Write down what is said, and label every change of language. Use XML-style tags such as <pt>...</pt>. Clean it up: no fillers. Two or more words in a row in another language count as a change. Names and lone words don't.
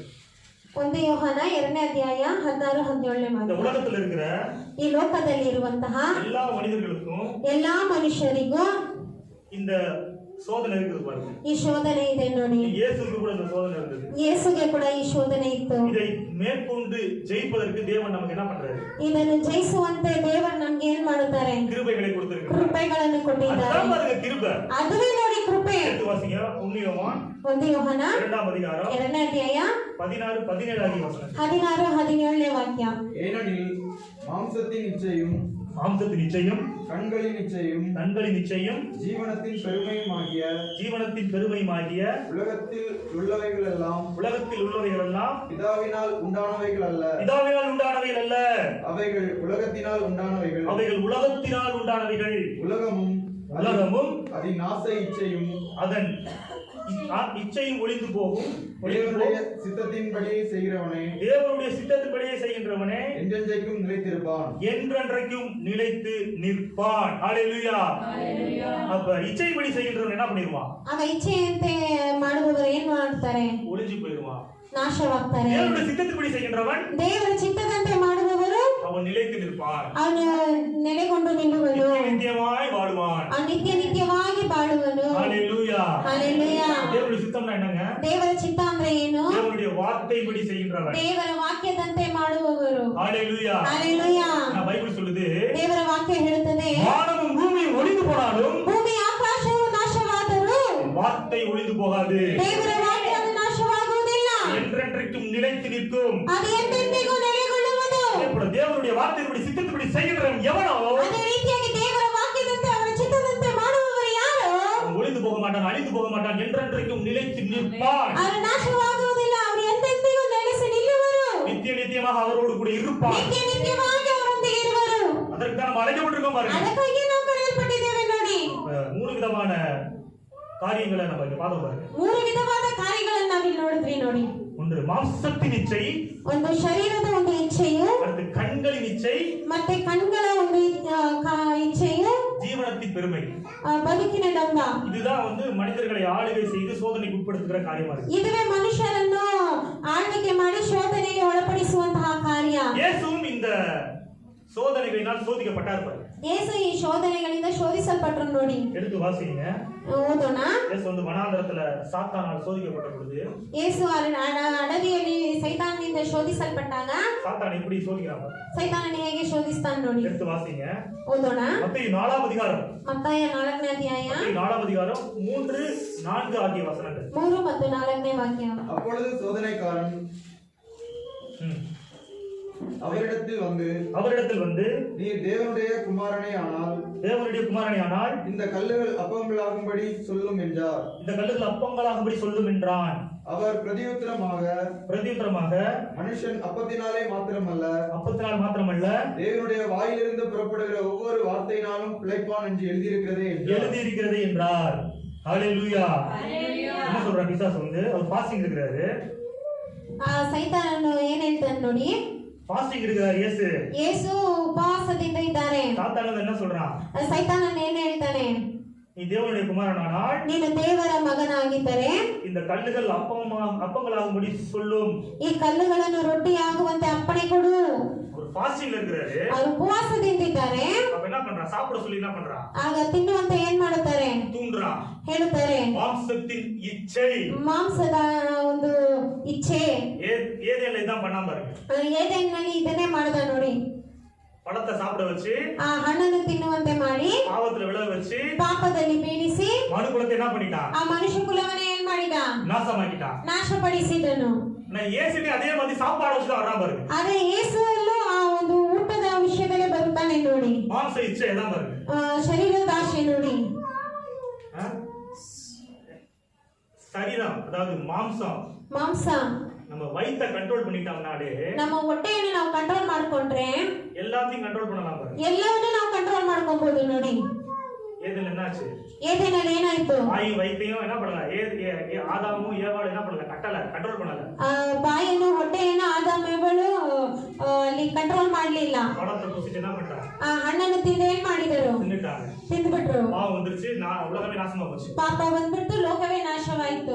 <kn>1 ಯೋಹಾನ 2ನೇ ಅಧ್ಯಾಯ 16 17ನೇ</kn> <ta>இந்த</ta> <kn>ವಾಕ್ಯ.</kn> <ta>உலகத்தில் இருக்கிற</ta> <kn>ಈ ಲೋಕದಲ್ಲಿ ಇರುವಂತಹ</kn> <ta>எல்லா மனிதர்களுக்கும்</ta> <kn>ಎಲ್ಲಾ ಮನುಷ್ಯರಿಗೂ</kn> <ta>இந்த சோதனை இருக்குது பாருங்க.</ta> <kn>ಈ ಶೋಧನೆ ಇದೆ ನೋಡಿ.</kn> <ta>இயேசுவுக்கு கூட இந்த சோதனை இருந்தது.</ta> <kn>ಯೇಸುಗೆ ಕೂಡ ಈ ಶೋಧನೆ ಇತ್ತು.</kn> <ta>இதை மேற்கொண்டு ஜெயிப்பதற்கு தேவன் நமக்கு என்ன பண்றாரு?</ta> <kn>ಇದನ್ನು ಜಯಿಸುವಂತೆ ದೇವರು ನಮ್ಗೆ ಏನ್ ಮಾಡುತ್ತಾರೆ?</kn> <ta>கிருபைகளை கொடுத்திருக்கிறார்.</ta> <kn>ಕೃಪೆಗಳನ್ನು ಕೊಟ್ಟಿದ್ದಾರೆ.</kn> <ta>அதான் பாருங்க கிருபை.</ta> <kn>ಅದುವೇ ನೋಡಿ ಕೃಪೆ.</kn> <ta>எடுத்து வாசிங்க. 1 யோவான்</ta> <kn>1 ಯೋಹಾನ</kn> <ta>2ஆம் அதிகாரம்</ta> <kn>2ನೇ ಅಧ್ಯಾಯ</kn> <ta>16 17 ஆகிய வசனங்கள்.</ta> <kn>16 17ನೇ ವಾಕ್ಯ.</kn> <ta>ஏனெனில் மாம்சத்தின் இச்சையும் மாம்சத்தின் இச்சையும் கண்களின் இச்சையும் கண்களின் இச்சையும் ஜீவனத்தின் பெருமையுமாகிய உலகத்தில் உள்ளவைகள் எல்லாம் பிதாவினால் உண்டானவைகள் அல்ல, அவைகள் உலகத்தினால் உண்டானவைகள். உலகமும் அதன் ஆசை இச்சையும் அதன் இச்சையும் ஒளிந்து போகும். தேவனுடைய சித்தத்தின்படியே செய்கின்றவனே என்றென்றைக்கும் நிலைத்து நிற்பான். ஹல்லேலூயா. அப்ப இச்சைப்படி செய்கின்றவன் என்ன பண்ணிடுவான்?</ta> <kn>ಇಚ್ಛೆಯಂತೆ ಮಾಡುವವರು ಏನ್ ಮಾಡ್ತಾರೆ?</kn> <ta>ஒளிஞ்சு போயிடுவான்,</ta> <kn>ನಾಶವಾಗ್ತಾರೆ.</kn> <ta>தேவனுடைய சித்தத்தின்படி செய்கின்றவன்,</ta> <kn>ದೇವರ ಚಿತ್ತದಂತೆ ಮಾಡುವವರು</kn> <ta>அவன் நிலைத்து நிற்பான்,</ta> <kn>ಅವನು ನೆಲೆಗೊಂಡು ನಿಲ್ಲುವನು,</kn> <ta>நித்தியமாய் வாழுவான்,</ta> <kn>ನಿತ್ಯವಾಗಿ ಬಾಳುವನು.</kn> <ta>ஹல்லேலூயா.</ta> <kn>ಹಲ್ಲೆಲೂಯಾ.</kn> <ta>தேவனுடைய சித்தம்னா என்னங்க?</ta> <kn>ದೇವರ ಚಿತ್ತ ಅಂದ್ರೆ ಏನು?</kn> <ta>தேவனுடைய வார்த்தைப்படி செய்கின்றவன்,</ta> <kn>ದೇವರ ವಾಕ್ಯದಂತೆ ಮಾಡುವವರು.</kn> <ta>ஹல்லேலூயா.</ta> <kn>ಹಲ್ಲೆಲೂಯಾ.</kn> <ta>பைபிள் சொல்லுது,</ta> <kn>ದೇವರ ವಾಕ್ಯ ಹೇಳುತ್ತದೆ,</kn> <ta>வானமும் பூமியும் ஒளிந்து போனாலும்</ta> <kn>ಭೂಮಿ ಆಕಾಶವು ನಾಶವಾದರೂ</kn> <ta>வார்த்தை ஒளிந்து போகாது,</ta> <kn>ದೇವರ ವಾಕ್ಯ ನಾಶವಾಗುವುದಿಲ್ಲ,</kn> <ta>என்றென்றைக்கும் நிலைத்து நிற்கும்.</ta> <kn>ಅದು ಎಂದೆಂದಿಗೂ ನೆಲೆಗೊಳ್ಳುವುದು.</kn> <ta>தேவனுடைய வார்த்தைப்படி சித்தத்தின்படி செய்கிறவன் எவனோ</ta> <kn>ಅದೇ ರೀತಿಯಾಗಿ ದೇವರ ವಾಕ್ಯದಂತೆ ಅವರ ಚಿತ್ತದಂತೆ ಮಾಡುವವರು ಯಾರು?</kn> <ta>ஒளிந்து போக மாட்டான், அழிந்து போக மாட்டான், என்றென்றைக்கும் நிலைத்து நிற்பான்.</ta> <kn>ಅವರು ನಾಶವಾಗುವುದಿಲ್ಲ, ಅವರು ಎಂದೆಂದಿಗೂ ನೆಲೆಸಿ ನಿಲ್ಲುವರು,</kn> <ta>நித்தியமாக அவரோடு கூட இருப்பான்.</ta> <kn>ನಿತ್ಯವಾಗಿ ಅವರೊಂದಿಗೆ ಇರುವರು.</kn> <ta>அதற்கு தான் நம்ம அழைக்கப்பட்டிருக்கோம் பாருங்க.</ta> <kn>ಅದಕ್ಕಾಗಿ ನಾವು ಕರೆಯಲ್ಪಟ್ಟಿದ್ದೇವೆ ನೋಡಿ.</kn> <ta>3 விதமான காரியங்களை நம்ம இங்க பார்த்தோம் பாருங்க.</ta> <kn>3 ವಿಧವಾದ ಕಾರ್ಯಗಳನ್ನು ನಾವಿಲ್ಲಿ ನೋಡಿದ್ವಿ ನೋಡಿ.</kn> <ta>ஒன்று மாம்சத்தின் இச்சை,</ta> <kn>ಒಂದು ಶರೀರದ ಒಂದು ಇಚ್ಛೆಯು,</kn> <ta>அடுத்து கண்களின் இச்சை,</ta> <kn>ಮತ್ತೆ ಕಣ್ಗಳ ಒಂದು ಇಚ್ಛೆಯು,</kn> <ta>ஜீவனத்தின் பெருமை.</ta> <kn>ಬದುಕಿನ ಡಂಬ.</kn> <ta>இதுதான் மனிதர்களை ஆளுகை செய்து சோதனைக்கு உட்படுத்துகிற காரியமா இருக்கு.</ta> <kn>ಇದುವೇ ಮನುಷ್ಯರನ್ನು ಆಳ್ವಿಕೆ ಮಾಡಿ ಶೋಧನೆಗೆ ಒಳಪಡಿಸುವಂತಹ ಕಾರ್ಯ.</kn> <ta>இயேசுவும் இந்த சோதனைகளினால் சோதிக்கப்பட்டார் பாருங்க.</ta> <kn>ಯೇಸು ಈ ಶೋಧನೆಗಳಿಂದ ಶೋಧಿಸಲ್ಪಟ್ಟರು ನೋಡಿ.</kn> <ta>எடுத்து வாசிங்க.</ta> <kn>ಓದೋಣ.</kn> <ta>இயேசு வனாந்தரத்துல சாத்தானால் சோதிக்கப்பட்ட பொழுது,</ta> <kn>ಯೇಸು ಅಡವಿಯಲ್ಲಿ ಸೈತಾನನಿಂದ ಶೋಧಿಸಲ್ಪಟ್ಟಾಗ</kn> <ta>சாத்தான் எப்படி சோதிக்கிறான்?</ta> <kn>ಸೈತಾನನ ಹೇಗೆ ಶೋಧಿಸ್ತಾನೆ ನೋಡಿ.</kn> <ta>எடுத்து வாசிங்க.</ta> <kn>ಓದೋಣ.</kn> <ta>மத்தேயு 4ஆம் அதிகாரம்.</ta> <kn>ಮತ್ತಾಯ 4ನೇ ಅಧ್ಯಾಯ.</kn> <ta>மத்தேயு 4ஆம் அதிகாரம் 3, 4 ஆகிய வசனங்கள்.</ta> <kn>3 ಮತ್ತು 4ನೇ ವಾಕ್ಯ.</kn> <ta>அப்பொழுது சோதனைக்காரன் அவரிடத்தில் வந்து நீர் தேவனுடைய குமாரனே ஆனால் இந்த கல்லுகள் அப்பங்களாகும்படி சொல்லும் என்றார். இந்த கல்லுகள் அப்பங்களாகும்படி சொல்லும் என்றான். அவர் பிரதியுத்தரமாக மனுஷன் அப்பத்தினாலே மாத்திரமல்ல தேவனுடைய வாயிலிருந்து புறப்படுகிற ஒவ்வொரு வார்த்தையினாலும் பிழைப்பான் என்று எழுதியிருக்கிறது என்றார். ஹல்லேலூயா. என்ன சொல்றாரு பிசாசு? அவர் ஃபாஸ்டிங் இருக்கிறாரு.</ta> <kn>ಸೈತಾನನು ಏನ್ ಹೇಳ್ತಾನೆ ನೋಡಿ.</kn> <ta>ஃபாஸ்டிங் இருக்கிறார் இயேசு</ta> <kn>ಉಪವಾಸದಿಂದ ಇದ್ದಾರೆ.</kn> <ta>சாத்தான் என்ன சொல்றான்?</ta> <kn>ಸೈತಾನನು ಏನ್ ಹೇಳ್ತಾನೆ?</kn> <ta>நீ தேவனுடைய குமாரனானால்,</ta> <kn>ನೀನು ದೇವರ ಮಗನಾಗಿದ್ದರೆ</kn> <ta>இந்த கல்லுகள் அப்பங்களாகும்படி சொல்லும்.</ta> <kn>ಈ ಕಲ್ಲುಗಳನ್ನು ರೊಟ್ಟಿಯಾಗುವಂತೆ ಅಪ್ಪಣೆ ಕೊಡು.</kn> <ta>ஒரு ஃபாஸ்டிங்ல இருக்கிறாரு.</ta> <kn>ಅವರು ಉಪವಾಸದಿಂದ ಇದ್ದಾರೆ.</kn> <ta>அப்ப என்ன பண்றான்? சாப்பிட சொல்லி என்ன பண்றான்?</ta> <kn>ಆಗ ತಿನ್ನುವಂತೆ ಏನ್ ಮಾಡುತ್ತಾರೆ?</kn> <ta>தூண்டுறான்.</ta> <kn>ಹೇಳುತ್ತಾರೆ.</kn> <ta>மாம்சத்தின் இச்சை,</ta> <kn>ಮಾಂಸದ ಒಂದು ಇಚ್ಛೆ.</kn> <ta>ஏதேன்ல இதான் பண்ணாம பாருங்க.</ta> <kn>ಏದೆನ್ನಲ್ಲಿ ಇದನ್ನೇ ಮಾಡ್ದ ನೋಡಿ.</kn> <ta>பழத்தை சாப்பிட வச்சு,</ta> <kn>ಆ ಹಣ್ಣನ್ನು ತಿನ್ನುವಂತೆ ಮಾಡಿ,</kn> <ta>பாவத்துல விழ வச்சு,</ta> <kn>ಪಾಪದಲ್ಲಿ ಬೀಳಿಸಿ,</kn> <ta>மனுக்குலத்தை என்ன பண்ணிட்டான்?</ta> <kn>ಆ ಮನುಷ್ಯ ಕುಲವನ್ನೇ ಏನ್ ಮಾಡಿದ?</kn> <ta>நாசமாக்கிட்டான்,</ta> <kn>ನಾಶಪಡಿಸಿದನು.</kn> <ta>நான் இயேசுவே அதே மாதிரி சாப்பாடு வச்சு தான் வராம பாருங்க.</ta> <kn>ಅದೇ ಯೇಸುವಲ್ಲೂ ಆ ಒಂದು ಊಟದ ವಿಷಯದಲ್ಲೇ ಬರುತ್ತಾನೆ ನೋಡಿ.</kn> <ta>மாம்ச இச்சை தான் பாருங்க.</ta> <kn>ಶರೀರದ ಆಸೆ ನೋಡಿ.</kn> <ta>சரீரம், அதாவது மாம்ச நம்ம வயித்தை கண்ட்ரோல் பண்ணிட்டோம்னாலே,</ta> <kn>ನಮ್ಮ ಹೊಟ್ಟೆಯನ್ನು ನಾವು ಕಂಟ್ರೋಲ್ ಮಾಡ್ಕೊಂಡ್ರೆ</kn> <ta>எல்லாத்தையும் கண்ட்ரோல் பண்ணலாம் பாருங்க.</ta> <kn>ಎಲ್ಲವನ್ನೂ ನಾವು ಕಂಟ್ರೋಲ್ ಮಾಡ್ಕೊಬಹುದು ನೋಡಿ.</kn> <ta>ஏதேன்ல என்னாச்சு?</ta> <kn>ಏದೇನಲ್ಲಿ ಏನಾಯ್ತು?</kn> <ta>ಬಾಯಿ ವೈத்தையும் என்ன பண்ணல? ஆதாமும் ஏவாளும் என்ன பண்ணல? கண்ட்ரோல் பண்ணல.</ta> <kn>ಬಾಯನ್ನು ಹೊಟ್ಟೆಯನ್ನು ಆದಾಮ ಏವಾಳು ಅಲ್ಲಿ ಕಂಟ್ರೋಲ್ ಮಾಡಲಿಲ್ಲ.</kn> <ta>பழத்தை குடிச்சிட்டு என்ன பண்றாங்க?</ta> <kn>ಆ ಹಣ್ಣನ್ನು ತಿಂದು ಏನ್ ಮಾಡಿದರು? ತಿಂದ್ಬಿಟ್ರು.</kn> <ta>பாவம் வந்துருச்சு, உலகமே நாசமா போச்சு.</ta> <kn>ಪಾಪ ಬಂದ್ಬಿಟ್ಟು ಲೋಕವೇ ನಾಶವಾಯಿತು.</kn>